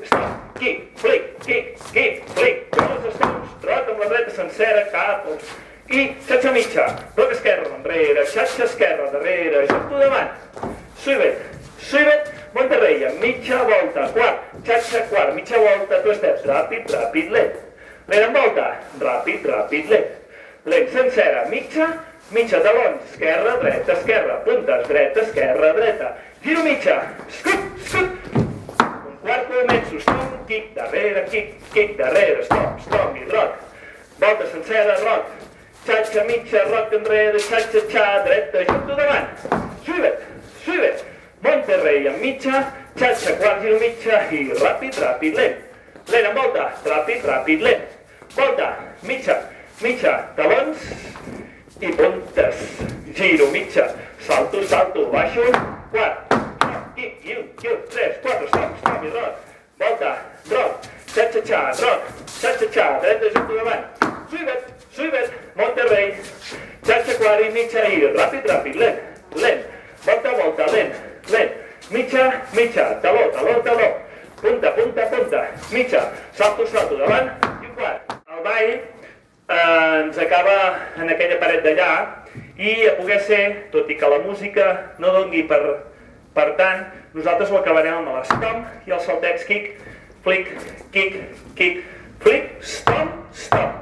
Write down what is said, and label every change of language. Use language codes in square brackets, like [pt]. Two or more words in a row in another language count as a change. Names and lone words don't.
[en] Stomp, kick, flick, flick, [ca] dos stomps, roc amb la dreta sencera, cap, i xatxa mitja, roc esquerra, enrere, xatxa esquerra, darrere, junto davant, suivet, suivet, monterreia, mitja volta, quart, xatxa quart, mitja volta, [en] two steps, [ca] ràpid, ràpid, lent, lent en volta, ràpid, ràpid, lent. Lent, sencera, mitja, mitja, talons, esquerra, puntes, dreta, esquerra, dreta. Giro mitja, scut, scut. Un quart començo, [en] stomp, kick, [ca] darrere, stop, i roc. Volta sencera, roc. Xatxa, mitja, roc enrere, xatxa, xa, dreta, junto davant. Suivet, suivet. Monterrei amb mitja, xatxa, quart, giro mitja i ràpid, ràpid, lent. Lent en volta, ràpid, ràpid, lent. Volta, mitja. Mitja, talons i puntes, giro, mitja, salto, salto, baixo, quart, [en] kick, kick, 3, 4, stop [ca] i roc, volta, roc, xa-xa-xa, roc, xa-xa-xa, dreta, junto davant, suivet, suivet, monterrei, xa-xa, quart i mitja i ràpid, ràpid, lent, lent, volta, volta, lent, lent, mitja, mitja, taló, taló, taló, punta, punta, punta, mitja, salto, salto, davant i un quart. El ball ens acaba en aquella paret d'allà i a poder ser, tot i que la música no dongui per tant, nosaltres ho acabarem amb l'estomp i el salteig [en] kick, flick, kick, flick, stomp, stomp.